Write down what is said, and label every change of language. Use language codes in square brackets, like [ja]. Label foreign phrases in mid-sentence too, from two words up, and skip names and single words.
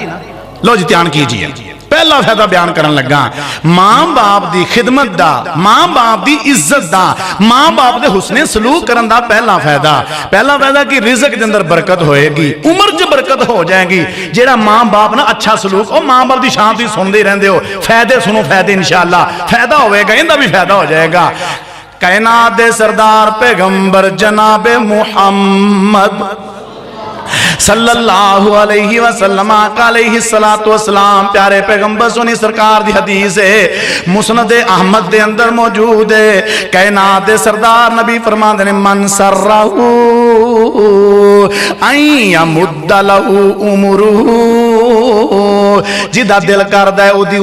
[pa] لو جی دھیان کیجیے، پہلا فائدہ بیان کرن لگا، ماں باپ کی خدمت دا، ماں باپ کی عزت دا، ماں باپ کے حسنِ سلوک کرن دا پہلا فائدہ. پہلا فائدہ کہ رزق کے اندر برکت ہووے گی، عمر چ برکت ہو جائے گی. جیہڑا ماں باپ نال اچھا سلوک، اور ماں باپ کی شان تسیں سنتے رہندے ہو، فائدے سنو، فائدے ان شاء اللہ فائدہ ہووے گا، اِن کا بھی فائدہ ہو جائے گا. کائنات دے سردار پیغمبر جنابِ محمد [ar] صلى الله عليه وسلم عليه الصلاة والسلام, [pa] پیارے پیغمبر سوہنی سرکار دی حدیث ہے، مسند احمد دے اندر موجود ہے. کائنات دے سردار نبی فرماندے نے [ar] من سره أن يمد له عمره, [pa] جیدا دل کردا ہے اودی